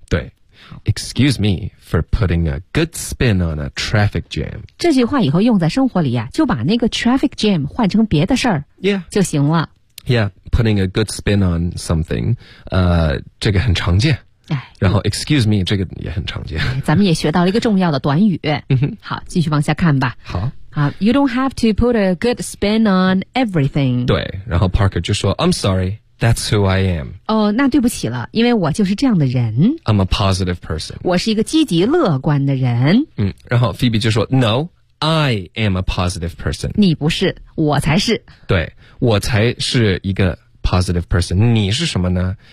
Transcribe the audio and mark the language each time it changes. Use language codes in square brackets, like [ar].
[zh] 对 [en] excuse meFor putting a good spin on a traffic jam. [zh] 这句话以后用在生活里啊，就把那个 traffic jam 换成别的事儿，Yeah，就行了。 [en] Yeah， putting a good spin on something， [zh] 这个很常见。哎，然后 excuse me 这个也很常见。咱们也学到了一个重要的短语。嗯哼，好，继续往下看吧。好。 [en] You don't have to put a good spin on everything. [zh] 对，然后 Parker 就说 [en] ，I'm sorry。That's who I am. [zh] 哦，那对不起了，因为我就是这样的人。 [en] I'm a positive person. [zh] 我是一个积极乐观的人。嗯，然后 Phoebe 就说 [en] No, I am a positive person. [zh] 你不是，我才是。对，我才是一个 [en] positive person. [zh] 你是什么呢？